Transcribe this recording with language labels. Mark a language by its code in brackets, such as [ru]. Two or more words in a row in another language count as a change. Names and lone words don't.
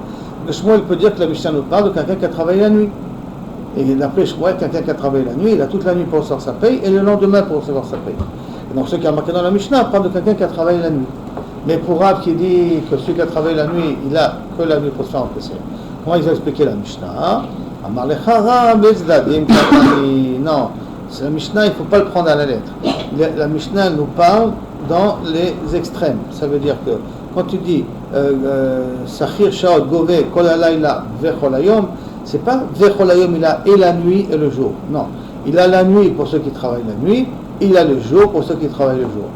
[fr] Le Shmuel peut dire que la Mishnah nous parle de quelqu'un qui a travaillé la nuit. Et d'après Shmuel, quelqu'un qui a travaillé la nuit, il a toute la nuit pour recevoir sa paye et le lendemain pour recevoir sa paye. Et donc ce qui est marqué dans la Mishnah parle de quelqu'un qui a travaillé la nuit. Mais pour Rav qui dit que celui qui a travaillé la nuit, il a que la nuit pour se faire encaisser. Comment ils ont expliqué la Mishnah? [he] אמר לך רב בצדדים קתני. [fr] Non, c'est la Mishnah, il ne faut pas le prendre à la lettre. La Mishnah nous parle dans les extrêmes. Ça veut dire que quand tu dis [he] שכיר שעות גובה כל הלילה וכל היום, [fr] c'est pas [he] וכל היום, [fr] il a et la nuit et le jour. Non, il a la nuit pour ceux qui travaillent la nuit, il a le jour pour ceux qui travaillent le jour.